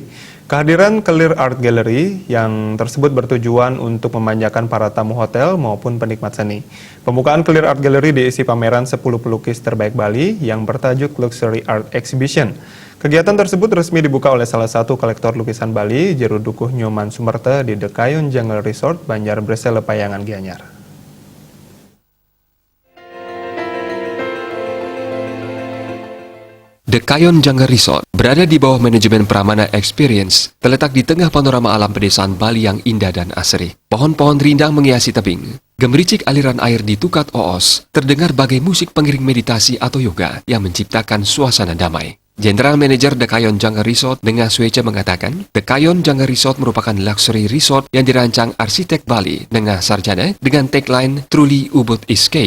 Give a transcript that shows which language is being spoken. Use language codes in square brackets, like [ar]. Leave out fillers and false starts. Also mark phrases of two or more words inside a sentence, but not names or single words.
[id] Kehadiran Clear Art Gallery yang tersebut bertujuan untuk memanjakan para tamu hotel maupun penikmat seni. Pembukaan Clear Art Gallery diisi pameran 10 pelukis terbaik Bali yang bertajuk Luxury Art Exhibition. Kegiatan tersebut resmi dibuka oleh salah satu kolektor lukisan Bali, Jerudukuh Nyoman Sumerte di Dekayon Jungle Resort, Banjar Bresele, Payangan, Gianyar. Dekayon Jungle Resort berada di bawah manajemen Pramana Experience, terletak di tengah panorama alam pedesaan Bali yang indah dan asri. Pohon-pohon rindang menghiasi tebing, gemericik aliran air di Tukat Oos, terdengar bagai musik pengiring meditasi atau yoga yang menciptakan suasana damai. General Manager Dekayon Jungle Resort Nengah Sueca mengatakan, Dekayon Jungle Resort merupakan [en] luxury resort [id] yang dirancang arsitek Bali Nengah Sarjana dengan tagline Truly Ubud Escape.